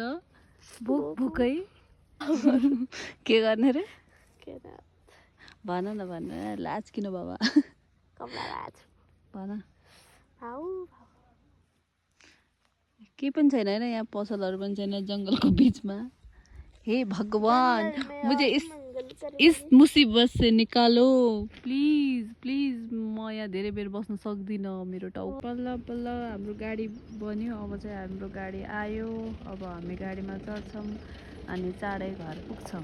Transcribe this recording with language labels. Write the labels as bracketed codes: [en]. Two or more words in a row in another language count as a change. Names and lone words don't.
[ne] भोकै के गर्ने रे भन न लाज किन बाबा भन। केही पनि छैन होइन, यहाँ पसलहरू पनि छैन जङ्गलको बिचमा। [hi] हे भगवान, मुझे इस मुसीबत से निकालो [en] please please. [ne] म यहाँ धेरै बेर बस्न सक्दिनँ। मेरो टाउको बल्ल हाम्रो गाडी बन्यो। अब चाहिँ हाम्रो गाडी आयो। अब हामी गाडीमा चढ्छौँ अनि चाँडै घर पुग्छौँ।